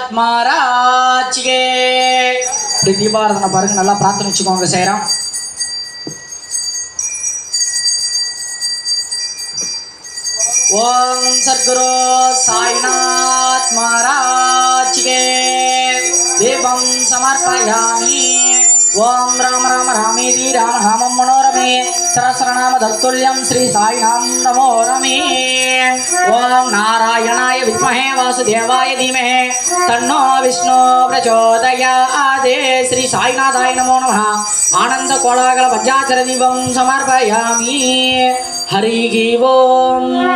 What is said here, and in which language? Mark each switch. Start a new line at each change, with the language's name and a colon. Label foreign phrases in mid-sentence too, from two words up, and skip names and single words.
Hindi: महाराज के दीपाराधना
Tamil: பாருங்க நல்லா பிரார்த்தனை வச்சுக்கோங்க சேரம் ओम
Sanskrit: सद्गुरु साईनाथ महाराज के दीपं समर्पयामि ओम राम राम रामेति राम नामं मनोरमे सहस्रनाम तत्तुल्यं श्री साईनाम नमो रमे ओम नारायणाय विद्महे वासुदेवाय धीमहि तन्नो विष्णु प्रचोदयात् श्री साईनाथाय नमो नमः आनंद कोलागल पंचाचर दीपं समर्पयामि हरिः ओम